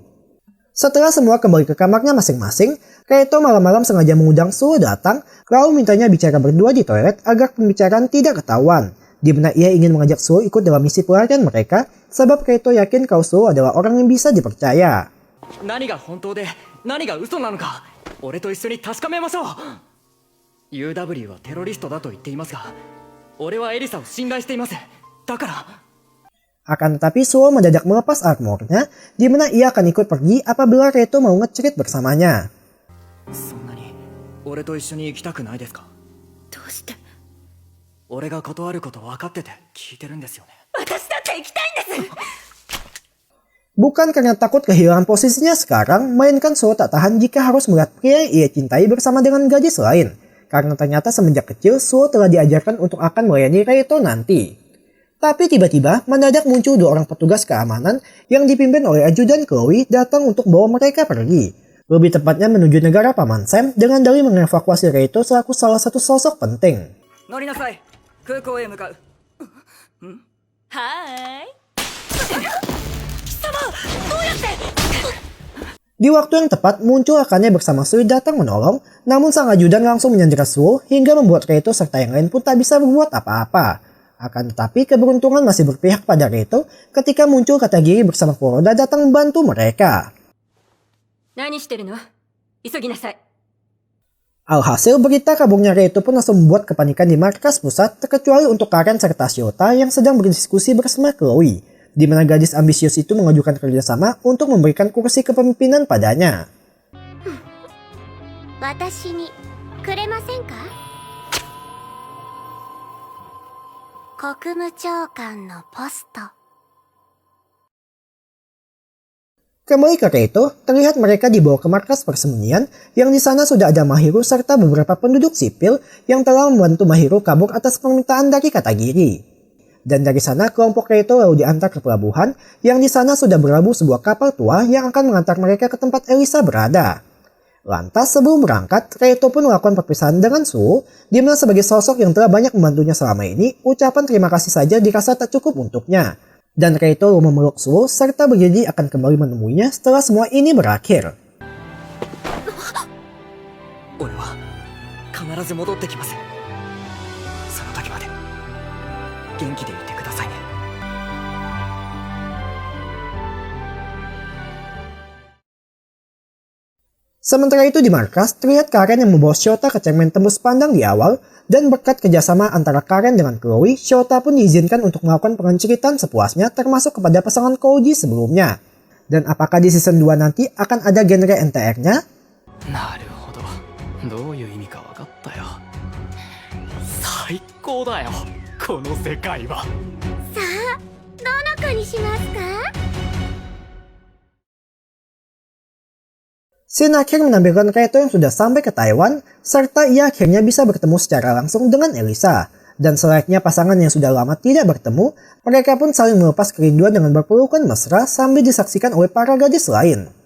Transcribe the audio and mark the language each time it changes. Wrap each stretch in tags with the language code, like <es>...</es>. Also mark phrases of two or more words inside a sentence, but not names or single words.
<id>Setelah semua kembali ke kamarnya masing-masing, Kaito malam-malam sengaja mengundang Suo datang, lalu mintanya bicara berdua di toilet agar pembicaraan tidak ketahuan. Di mana ia ingin mengajak Suo ikut dalam misi pelarian mereka, sebab Kaito yakin kalau Suo adalah orang yang bisa dipercaya.</id> <ja>何が本当で何が嘘なのか、俺と一緒に確かめましょう。UW はテロリストだと言っていますが、俺はエリサを信頼しています。だから。</ja> <id>Akan tetapi Suo mendadak melepas armornya, di mana ia akan ikut pergi apabila Kaito mau ngecerit bersamanya.</id> <ja>そんなに俺と一緒に行きたくないですか。どうして。俺が断ること分かってて聞いてるんですよね。私だって行きたいんです。</ja> <id>Bukan karena takut kehilangan posisinya sekarang, melainkan Suo tak tahan jika harus melihat pria yang ia cintai bersama dengan gadis lain. Karena ternyata semenjak kecil Suo telah diajarkan untuk akan melayani Kaito nanti. Tapi tiba-tiba mendadak muncul dua orang petugas keamanan yang dipimpin oleh ajudan Chloe datang untuk bawa mereka pergi. Lebih tepatnya menuju negara Paman Sam dengan dalih mengevakuasi Kaito selaku salah satu sosok penting.</id> <ja>乗りなさい。空港へ向かう。はーい。</ja> <id>Di waktu yang tepat muncul Akane bersama Sui datang menolong, namun sang ajudan langsung menyandera Suo hingga membuat Kaito serta yang lain pun tak bisa berbuat apa-apa. Akan tetapi keberuntungan masih berpihak pada Kaito ketika muncul Katagiri bersama Kuroda datang membantu mereka.</id> <ja>何してるの？急ぎなさい。</ja> <id>Alhasil berita kaburnya Kaito pun langsung membuat kepanikan di markas pusat, terkecuali untuk Karen serta Shota yang sedang berdiskusi bersama Chloe, di mana gadis ambisius itu mengajukan kerjasama untuk memberikan kursi kepemimpinan padanya.</id> <ja>私にくれませんか？国務長官のポスト。</ja> <id>Kembali ke Kaito, terlihat mereka dibawa ke markas persembunyian yang di sana sudah ada Mahiru serta beberapa penduduk sipil yang telah membantu Mahiru kabur atas permintaan dari Katagiri. Dan dari sana kelompok Kaito lalu diantar ke pelabuhan yang di sana sudah berlabuh sebuah kapal tua yang akan mengantar mereka ke tempat Elisa berada. Lantas sebelum berangkat, Kaito pun melakukan perpisahan dengan Suo, di mana sebagai sosok yang telah banyak membantunya selama ini, ucapan terima kasih saja dirasa tak cukup untuknya. Dan Kaito memeluk Suo serta berjanji akan kembali menemuinya setelah semua ini berakhir.</id> <ja>俺は必ず戻ってきます。その時まで元気でいてくださいね。</ja> <id>Sementara itu di markas, terlihat Karen yang membawa Shota ke cermin tembus pandang di awal, dan berkat kerjasama antara Karen dengan Chloe, Shota pun diizinkan untuk melakukan pengenceritan sepuasnya termasuk kepada pasangan Koji sebelumnya. Dan apakah di season 2 nanti akan ada genre NTR-nya?</id> <ja>なるほど。どういう意味か分かったよ。最高だよ、この世界は。さあ、どの子にしますか？</ja> <id>Scene akhir menampilkan Kaito yang sudah sampai ke Taiwan, serta ia akhirnya bisa bertemu secara langsung dengan Elisa. Dan selayaknya pasangan yang sudah lama tidak bertemu, mereka pun saling melepas kerinduan dengan berpelukan mesra sambil disaksikan oleh para gadis lain.</id>